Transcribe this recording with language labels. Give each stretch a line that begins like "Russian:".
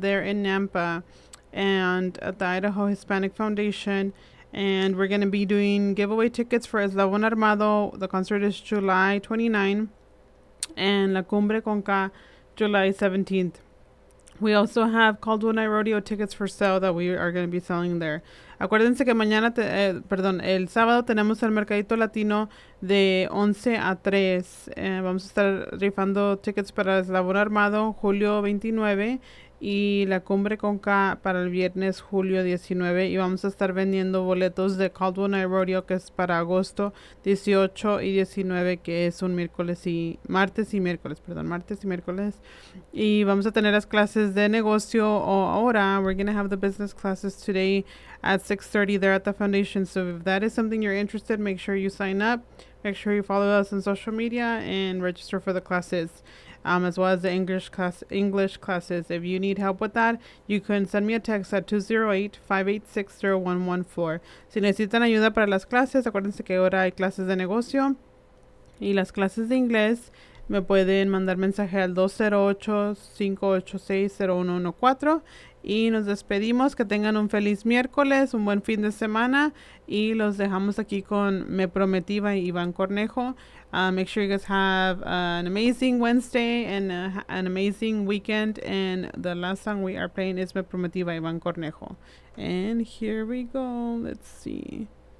English: there in Nampa and at the Idaho Hispanic Foundation. And we're going to be doing giveaway tickets for Eslabón Armado. The concert is July 29 and La Cumbre Conca July 17th. We also have Caldwell Night Rodeo tickets for sale that we are going to be selling there.
Spanish: Acuérdense que mañana, el sábado tenemos el Mercadito Latino de 11 a 3. Vamos a estar rifando tickets para Eslabón Armado julio 29 y la Cumbre Conca para el viernes julio 19. Y vamos a estar vendiendo boletos de Caldwell Night Rodeo, que es para agosto 18 y 19, que es un miércoles y martes y miércoles, martes y miércoles. Y vamos a tener las clases de negocio ahora.
English: We're going to have the business classes today at 6:30 there at the foundation. So if that is something you're interested, make sure you sign up. Make sure you follow us on social media and register for the classes, as well as the English classes. If you need help with that, you can send me a text at 208-586-0114.
Spanish: Si necesitan ayuda para las clases, acuérdense que ahora hay clases de negocio y las clases de inglés. Me pueden mandar mensaje al 208-586-0114. Y nos despedimos. Que tengan un feliz miércoles, un buen fin de semana. Y los dejamos aquí con Me Prometí by Iván Cornejo.
English: Make sure you guys have an amazing Wednesday and an amazing weekend. And the last song we are playing is Me Prometí by Iván Cornejo. And here we go. Let's see.